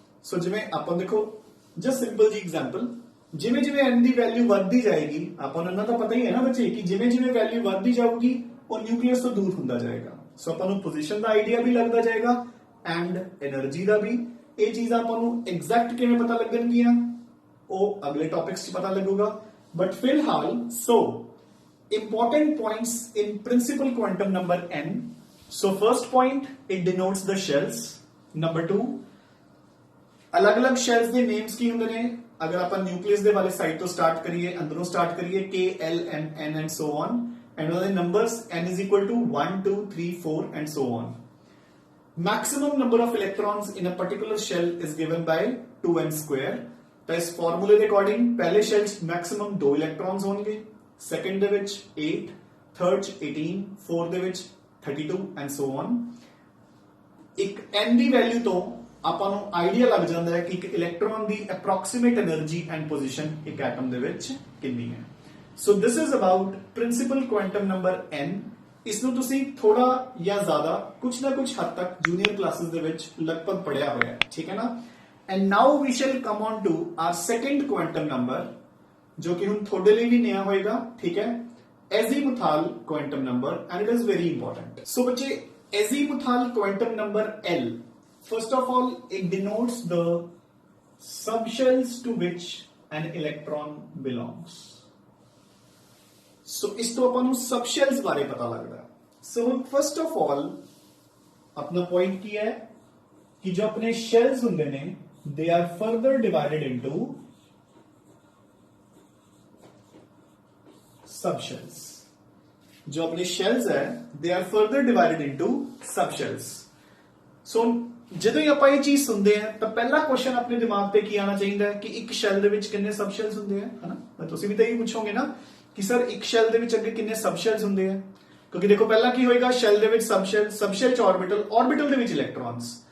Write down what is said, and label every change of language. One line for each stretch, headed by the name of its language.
Punjabi: ਸੋ ਜਿਵੇਂ ਆਪਾਂ ਦੇਖੋ ਜਸਟ ਸਿੰਪਲ ਜੀ ਐਗਜ਼ਾਮਪਲ, ਜਿਵੇਂ ਜਿਵੇਂ n ਦੀ ਵੈਲਿਊ ਵੱਧਦੀ ਜਾਏਗੀ ਆਪਾਂ ਨੂੰ ਇਹਨਾਂ ਦਾ ਪਤਾ ਹੀ ਹੈ ਨਾ ਬੱਚੇ ਕਿ ਜਿਵੇਂ ਜਿਵੇਂ ਵੈਲਿਊ ਵੱਧਦੀ ਜਾਊਗੀ ਉਹ ਨਿਊਕਲੀਅਸ ਤੋਂ ਦੂਰ ਹੁੰਦਾ ਜਾਏਗਾ। ਸੋ ਆਪਾਂ ਨੂੰ ਪੋਜੀਸ਼ਨ ਦਾ ਆਈਡੀਆ ਵੀ ਲੱਗਦਾ ਜਾਏਗਾ ਐਂਡ એનર્ਜੀ ਦਾ ਵੀ। ਇਹ ਚੀਜ਼ਾਂ ਆਪਾਂ ਨੂੰ ਐਗਜ਼ੈਕਟ ਕਿਵੇਂ ਪਤਾ ਲੱਗਣਗੀਆਂ ਉਹ ਅਗਲੇ ਟੌਪਿਕਸ 'ਚ ਪਤਾ ਲੱਗੂਗਾ।
English: But ਫਿਲਹਾਲ so important points in principal quantum number n। so first point it denotes the shells।
Punjabi: number 2
Hindi: अलग-अलग
Punjabi: shells ਦੇ names ਕੀ ਹੁੰਦੇ ਨੇ। ਅਗਰ ਆਪਾਂ ਨਿਊਕਲੀਅਸ ਦੇ ਵਾਲੇ ਸਾਈਡ ਤੋਂ ਸਟਾਰਟ ਕਰੀਏ ਅੰਦਰੋਂ ਸਟਾਰਟ ਕਰੀਏ k l m n
English: and so on
Punjabi: and ਉਹਦੇ numbers n is equal to 1 2 3 4 and so on।
English: maximum number of electrons in a particular shell is given by 2n square।
Punjabi: ਤਾਂ ਇਸ ਫਾਰਮੂਲੇ ਦੇ according ਪਹਿਲੇ shell 'ਚ maximum 2 ਇਲੈਕਟ੍ਰॉन्स ਹੋਣਗੇ, second ਦੇ ਵਿੱਚ 8, थर्ड 'ਚ 18, फोर्थ ਦੇ ਵਿੱਚ 32
English: and so on।
Punjabi: ਇੱਕ n ਦੀ ਵੈਲਿਊ ਤੋਂ ਆਪਾਂ ਨੂੰ ਆਈਡੀਆ ਲੱਗ ਜਾਂਦਾ ਹੈ ਕਿ ਇੱਕ electron ਦੀ approximate energy and position ਇੱਕ ਐਟਮ ਦੇ ਵਿੱਚ ਕਿੰਨੀ ਹੈ।
English: So this is about principal quantum number n।
Punjabi: ਇਸ ਨੂੰ ਤੁਸੀਂ ਥੋੜਾ ਜਾਂ ਜ਼ਿਆਦਾ ਕੁਝ ਨਾ ਕੁਝ ਹੱਦ ਤੱਕ ਜੂਨੀਅਰ ਕਲਾਸਿਸ ਦੇ ਵਿੱਚ ਲਗਭਗ ਪੜਿਆ ਹੋਇਆ ਹੈ। ਠੀਕ ਹੈ ਨਾ।
English: and now we shall come on to our second quantum number
Hindi: जो कि हम थोड़े लिए भी नया होएगा। ठीक है।
English: Azimuthal quantum number and it is very important. So बच्चे azimuthal quantum number L, first of all it denotes the subshells to which an electron belongs.
Hindi: सो इस तो अपन सबशेल्स बारे पता लगता है। सो फर्स्ट ऑफ ऑल अपना पॉइंट की है कि जो अपने शेल्स होंगे ने
English: They are further divided into subshells.
Hindi: जो अपने शेल्स है
English: They are further divided into subshells.
Punjabi: सो ਜਦੋਂ ਹੀ ਆਪਾਂ ਇਹ ਚੀਜ਼ ਸੁਣਦੇ ਆ ਤਾਂ ਪਹਿਲਾ ਕੁਐਸਚਨ ਆਪਣੇ ਦਿਮਾਗ ਤੇ ਕੀ ਆਣਾ ਚਾਹੀਦਾ ਹੈ ਕਿ ਇੱਕ ਸ਼ੈਲ ਦੇ ਵਿੱਚ ਕਿੰਨੇ ਸਬਸ਼ੈਲਸ ਹੁੰਦੇ ਆ, ਹਨਾ। ਮੈਂ ਤੁਸੀਂ ਵੀ ਤਾਂ ਇਹ ਪੁੱਛੋਗੇ ਨਾ ਕਿ ਸਰ ਇੱਕ ਸ਼ੈਲ ਦੇ ਵਿੱਚ ਅੱਗੇ ਕਿੰਨੇ ਸਬਸ਼ੈਲਸ ਹੁੰਦੇ ਆ, ਕਿਉਂਕਿ ਦੇਖੋ ਪਹਿਲਾਂ ਕੀ ਹੋਏਗਾ ਸ਼ੈਲ ਦੇ ਵਿੱਚ ਸਬਸ਼ੈਲ ਚ ਆਰਬਿਟਲ ਦੇ ਵਿੱਚ ਇਲੈਕਟ੍ਰॉन्स।